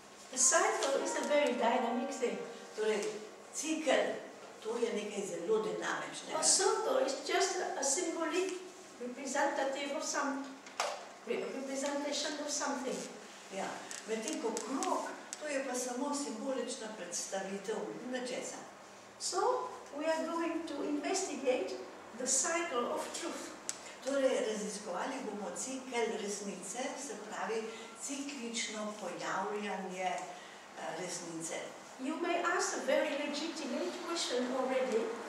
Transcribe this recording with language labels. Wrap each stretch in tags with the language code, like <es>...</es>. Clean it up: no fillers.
<en>The cycle is a very dynamic thing.</en> <sl>Torej, cikel, to je nekaj zelo dinamičnega.</sl> <en>circle is just a symbolic representative of representation of something.</en> <sl>Ja, medtem ko krog, to je pa samo simbolična predstavitev nečesa.</sl> <en>So we are going to investigate the cycle of truth.</en> <sl>Torej, raziskovali bomo cikel resnice, se pravi ciklično pojavljanje resnice.</sl> <en>You may ask a very legitimate question already.</en>